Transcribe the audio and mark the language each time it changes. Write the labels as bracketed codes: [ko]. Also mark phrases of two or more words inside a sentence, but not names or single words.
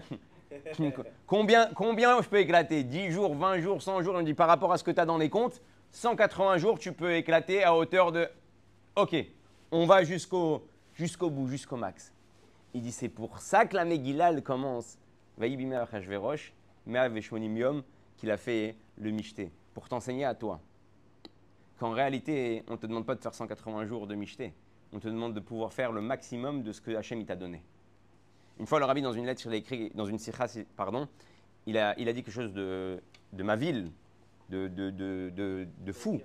[fr] Combien je peux éclater? 10 jours, 20 jours, 100 jours? On dit par rapport à ce que tu as dans les comptes, 180 jours, tu peux éclater à hauteur de... Ok, on va jusqu'au bout, jusqu'au max. Il dit c'est pour ça que la Megillah elle commence. [he] ויהי בימי אחשורוש, מאה ושמונים יום, [fr] qu'il a fait le mishté. Pour t'enseigner à toi qu'en réalité, on ne te demande pas de faire 180 jours de mishté. On te demande de pouvoir faire le maximum de ce que Hachem t'a donné. Une fois, le rabbi, dans une lettre, il a écrit, dans une sikha, il a dit quelque chose de ma ville, de fou.